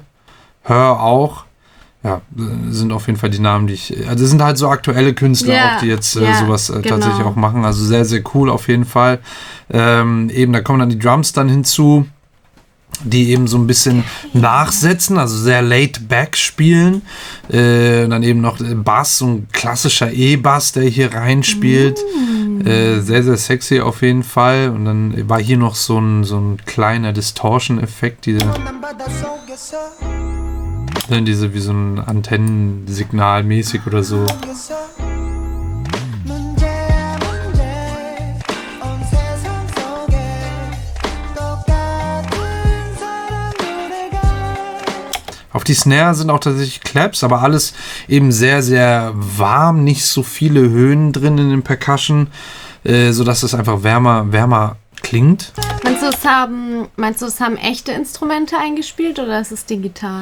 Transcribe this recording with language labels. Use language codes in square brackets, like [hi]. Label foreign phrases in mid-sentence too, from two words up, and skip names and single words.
[de] Her auch. Ja, sind auf jeden Fall die Namen, die ich, also es sind halt so aktuelle Künstler Ja, auch, die jetzt ja, sowas genau. tatsächlich auch machen. Also sehr, sehr cool auf jeden Fall. Eben, da kommen dann die Drums dann hinzu, die eben so ein bisschen nachsetzen, also sehr [en] laid back [de] spielen. Dann eben noch Bass, so ein klassischer E-Bass, der hier reinspielt. Sehr, sehr sexy auf jeden Fall. Und dann war hier noch so ein kleiner Distortion-Effekt, diese wie so ein Antennensignal mäßig oder so. [ko] 문제야 문제 온 세상 속에 똑같은 사람 노래가 [de] Auf die Snare sind auch tatsächlich Claps, aber alles eben sehr, sehr warm, nicht so viele Höhen drin in den Percussion, sodass es einfach wärmer klingt. Meinst du, es haben echte Instrumente eingespielt oder ist es digital?